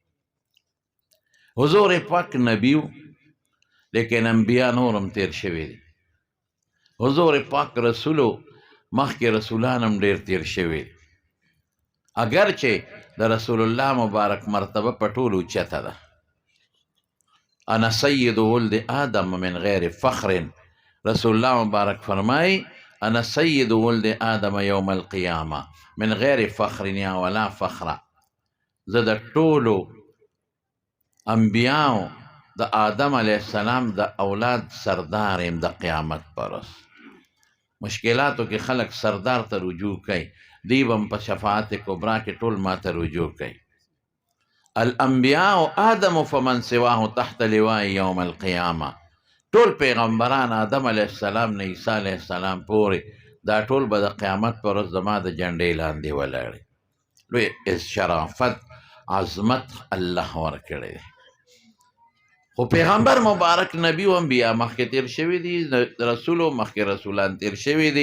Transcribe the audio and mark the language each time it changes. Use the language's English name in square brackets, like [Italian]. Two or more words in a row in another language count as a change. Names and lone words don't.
[Pashto] حضور پاک نبی و لیکن انبیا نورم تیر شوي دي. حضور پاک رسولو مخکې رسولان هم ډیر تیر شوي دي، اگرچه د رسول الله مبارک مرتبه په ټولو اوچته ده. [Arabic] انا سید ولد آدم من غیر فخر، [Pashto] رسول الله مبارک فرمائی [Arabic] انا سید ولد آدم یوم القیامه من غیر فخر یا ولا فخر. [Pashto] زه د ټولو انبیاو د آدم علیه السلام د اولاد سردار یم د قیامت پر ورځ. مشکلاتو کې خلق سردار ته رجوع کوي، دی بم په شفاعت کبرا کې ټول ما ته رجوع کوي. [Arabic] الانبیاء آدم فمن سواه تحت لواء یوم القیامه. [Pashto] ټول پیغمبران آدم [Arabic] علیه السلام [Pashto] نه عیسی [Arabic] علیه السلام [Pashto] پورې دا ټول به د قیامت پر ورځ زما د جنډې لاندې ولاړې. لوی شرافت عظمت الله ورکړی دی. خو پیغمبر مبارک نبی و انبیا مخکې تیر شوي دي، رسولو مخکې رسولان تیر شوي دي.